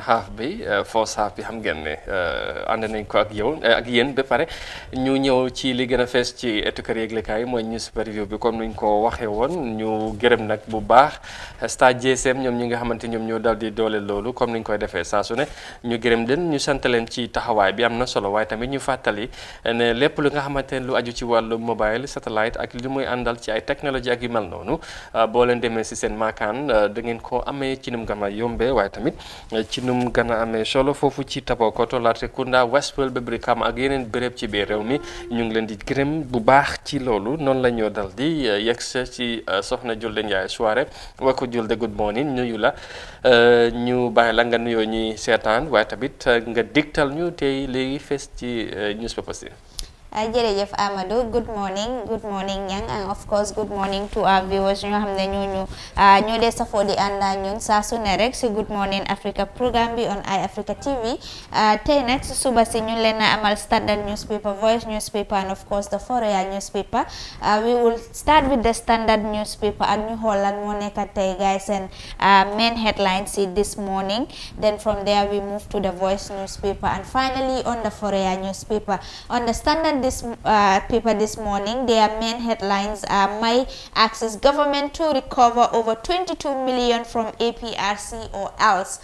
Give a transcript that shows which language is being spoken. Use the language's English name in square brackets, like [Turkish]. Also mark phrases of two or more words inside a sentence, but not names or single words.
[Wolof] half bi [English] first half [Wolof] bi xam ngeen ne ànd nañ ko ak yéen ba pare ñu ñëw ci li gën a fees ci ëttu kër yëglekaay mooy [English] newspaper review [Wolof] bi comme nuñ ko waxee woon ñu gërëm nag bu baax Star GSM ñoom ñi nga xamante ñoom ñoo dal di doole loolu comme niñ koy defee saa su ne ñu gërëm leen ñu sant leen ci taxawaay bi am na solo waaye tamit ñu fàttali ne lépp lu nga xamante ne lu aju ci wàllu [English] mobile satellite [Wolof] ak li muy àndal ci ay technologie ak yu mel noonu boo leen demee si seen maakaan da ngeen ko amee ci num gën a yombee waaye tamit ci num gën a amee solo foofu ci Tabakoto Latrikunda Westfield ba Brikama ak yeneen béréb ci biir réew mi ñu ngi leen di gërëm bu baax ci loolu noonu la ñoo dal di yegg ci soxna Julde Njaay soirée wa ko Julde [English] good morning [Wolof] nuyu la ñu bàyyi la nga nuyoo ñuy seetaan waaye tamit nga digtal ñu tey léegi fees ci newspaper si. jërëjëf Amadou [English] good morning Nyang, and of course good morning to our viewers [Wolof] ñoo xam ne ñoo dee safoo di ànd ak ñun saa su ne rek si Good Morning Africa programme bi on iAfrica TV tey nag si suba si ñu leen a amal [English] Standard newspaper, Voice newspaper, and of course the Foroyaa newspaper. We will start with the Standard newspaper [Wolof] ak ñu xool lan moo nekk tey [English] guys and main headlines this morning. Then from there we move to the Voice newspaper and finally on the Foroyaa newspaper. On the Standard this paper this morning. Their main headlines are May asks government to recover over 22 million from APRC or else.